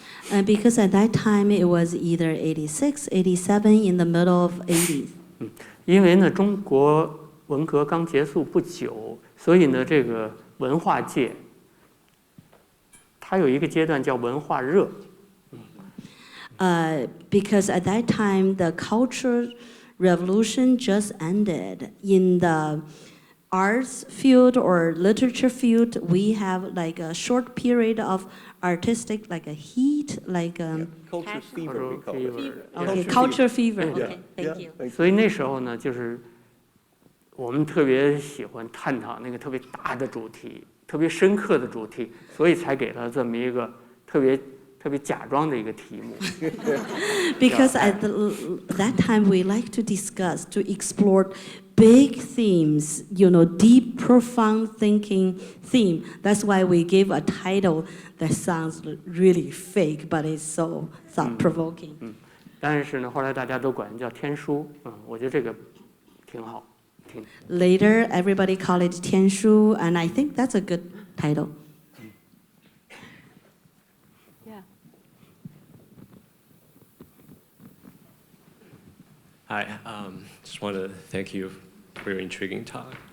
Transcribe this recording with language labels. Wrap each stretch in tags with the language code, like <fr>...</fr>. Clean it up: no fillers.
<en>Because at that time it was either 86, 87, in the middle of 80s.</en> <zh>因为呢，中国文革刚结束不久，所以呢，这个文化界它有一个阶段叫文化热。</zh> <en>Because at that time the cultural revolution just ended. In the arts field or literature field, we have like a short period of artistic, like a heat, like Culture fever, we call it. okay, culture fever. Yeah, Okay, thank yeah, you. thank</en> <zh>所以那时候呢，就是我们特别喜欢探讨那个特别大的主题、特别深刻的主题，所以才给了这么一个特别假装的一个题目。</zh> <en>Because at that time we like to discuss, to explore big themes, deep, profound thinking theme. That's why we gave a title that sounds really fake, but it's so thought-provoking.</en> <zh>但是呢，后来大家都管叫天书，我觉得这个挺好，挺。</zh> <en>Later, everybody call it 天书, and I think that's a good title. Yeah. Hi, just want to thank you for your intriguing talk.</en>